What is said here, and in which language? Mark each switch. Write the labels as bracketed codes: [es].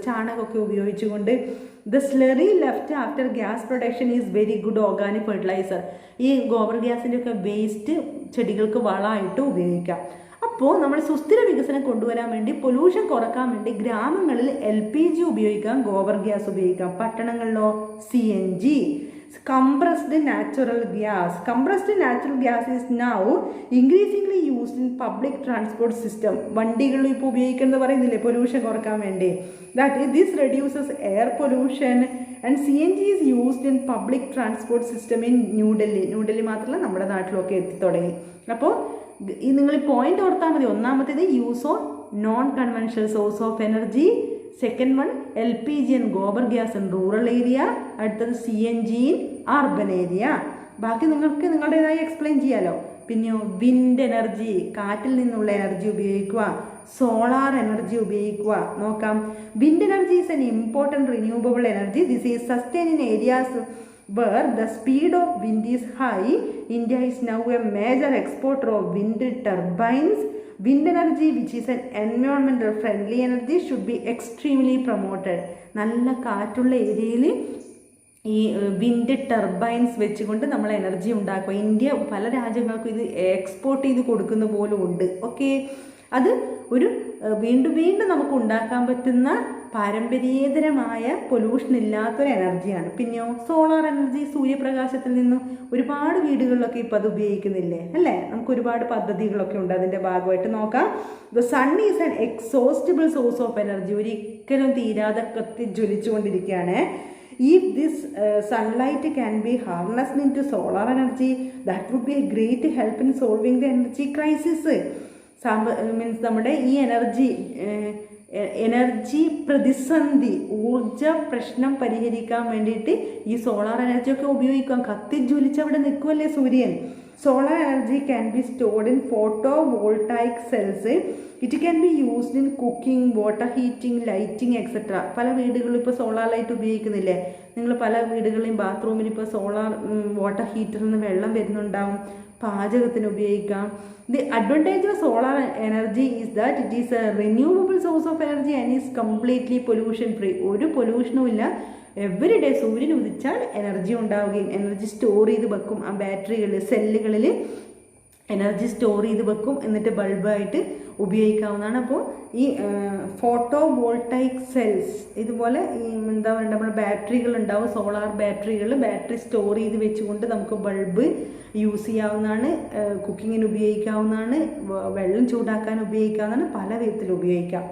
[ml] ചാണകമൊക്കെ ഉപയോഗിച്ചുകൊണ്ട് [en] The slurry left after gas production is very good organic fertiliser. [ml] ഈ ഗോബർ ഗ്യാസിൻ്റെ ഒക്കെ വേസ്റ്റ് ചെടികൾക്ക് വളമായിട്ട് ഉപയോഗിക്കാം. അപ്പോൾ നമ്മൾ സുസ്ഥിര വികസനം കൊണ്ടുവരാൻ വേണ്ടി, പൊല്യൂഷൻ കുറക്കാൻ വേണ്ടി ഗ്രാമങ്ങളിൽ LPG ഉപയോഗിക്കാം, ഗോബർ ഗ്യാസ് ഉപയോഗിക്കാം. പട്ടണങ്ങളിലോ CNG, compressed natural gas. [en] Compressed natural gas is now increasingly used in public transport system. [ml] വണ്ടികളിൽ ഇപ്പോൾ ഉപയോഗിക്കുന്നത് പറയുന്നില്ലേ പൊല്യൂഷൻ കുറക്കാൻ വേണ്ടി. [en] This reduces air pollution and CNG is used in public transport system in New Delhi. [ml] New Delhi മാത്രമല്ല നമ്മുടെ നാട്ടിലൊക്കെ എത്തി തുടങ്ങി. അപ്പോൾ നിങ്ങൾ ഈ പോയിന്റ് ഓർത്താൽ മതി. [en] ഒന്നാമത്തേത് use of non conventional source of energy, second one LPG and gobar gas in rural area, അടുത്തത് CNG in urban area. [ml] ബാക്കി നിങ്ങൾക്ക് നിങ്ങളുടേതായി എക്സ്പ്ലെയിൻ ചെയ്യാമല്ലോ. പിന്നെയോ വിൻഡ് എനർജി, കാറ്റിൽ നിന്നുള്ള എനർജി ഉപയോഗിക്കുക, സോളാർ എനർജി ഉപയോഗിക്കുക. നോക്കാം. [en] Wind energy is an important renewable energy. This is sustain in areas where the speed of wind is high. India is now a major exporter of wind turbines. Wind energy, which is an environmental friendly energy, should be extremely promoted. [ml] നല്ല കാറ്റുള്ള ഏരിയയിൽ ഈ wind turbines വെച്ചുകൊണ്ട് നമ്മൾ energy ഉണ്ടാക്കുക. India പല രാജ്യങ്ങൾക്കും ഇത് export ചെയ്ത് കൊടുക്കുന്ന പോലും ഉണ്ട്. ഓക്കെ, അത് ഒരു വീണ്ടും വീണ്ടും നമുക്ക് ഉണ്ടാക്കാൻ പറ്റുന്ന പാരമ്പര്യേതരമായ പൊല്യൂഷൻ ഇല്ലാത്തൊരു എനർജിയാണ്. പിന്നെയോ സോളാർ എനർജി, സൂര്യപ്രകാശത്തിൽ നിന്നും ഒരുപാട് വീടുകളിലൊക്കെ ഇപ്പോൾ അത് ഉപയോഗിക്കുന്നില്ലേ അല്ലേ? നമുക്ക് ഒരുപാട് പദ്ധതികളൊക്കെ ഉണ്ട് അതിൻ്റെ ഭാഗമായിട്ട്. നോക്കാം. [en] The sun is an exhaustible source of energy. [ml] ഒരിക്കലും തീരാതെ കത്തി ജ്വലിച്ചുകൊണ്ടിരിക്കുകയാണ്. [en] If this sunlight can be harnessed into solar energy, that would be a great help in solving the energy crisis. [ml] Means നമ്മുടെ ഈ എനർജി എനർജി പ്രതിസന്ധി, ഊർജ പ്രശ്നം പരിഹരിക്കാൻ വേണ്ടിയിട്ട് ഈ സോളാർ എനർജിയൊക്കെ ഉപയോഗിക്കാം. കത്തിജ്വലിച്ച് അവിടെ നിൽക്കുമല്ലേ സൂര്യൻ. [en] Solar energy can be stored in photovoltaic cells. It can be used in cooking, water heating, lighting, etc. [ml] പല വീടുകളിലും ഇപ്പോൾ സോളാർ ലൈറ്റ് ഉപയോഗിക്കുന്നില്ലേ? നിങ്ങൾ പല വീടുകളിലും ബാത്റൂമിൽ ഇപ്പോൾ സോളാർ വാട്ടർ ഹീറ്ററിൽ നിന്ന് വെള്ളം വരുന്നുണ്ടാവും, പാചകത്തിന് ഉപയോഗിക്കാം. [en] The advantage of solar energy is that it is a renewable source of energy and is completely pollution free. [ml] ഒരു പൊല്യൂഷനും ഇല്ല. എവറി ഡേ സൂര്യൻ ഉദിച്ചാൽ എനർജി ഉണ്ടാവുകയും എനർജി സ്റ്റോർ ചെയ്ത് വെക്കും. ആ ബാറ്ററികളിൽ, സെല്ലുകളിൽ എനർജി സ്റ്റോർ ചെയ്ത് വെക്കും, എന്നിട്ട് ബൾബായിട്ട് ഉപയോഗിക്കാവുന്നതാണ്. അപ്പോൾ ഈ ഫോട്ടോ വോൾട്ടൈക് സെൽസ് ഇതുപോലെ ഈ എന്താ പറയുക, നമ്മുടെ ബാറ്ററികൾ ഉണ്ടാവും, സോളാർ ബാറ്ററികൾ, ബാറ്ററി സ്റ്റോർ ചെയ്ത് വെച്ചുകൊണ്ട് നമുക്ക് ബൾബ് യൂസ് ചെയ്യാവുന്നതാണ്, കുക്കിങ്ങിന് ഉപയോഗിക്കാവുന്നതാണ്, വെള്ളം ചൂടാക്കാൻ ഉപയോഗിക്കാവുന്നതാണ്, പല വിധത്തിൽ ഉപയോഗിക്കാം.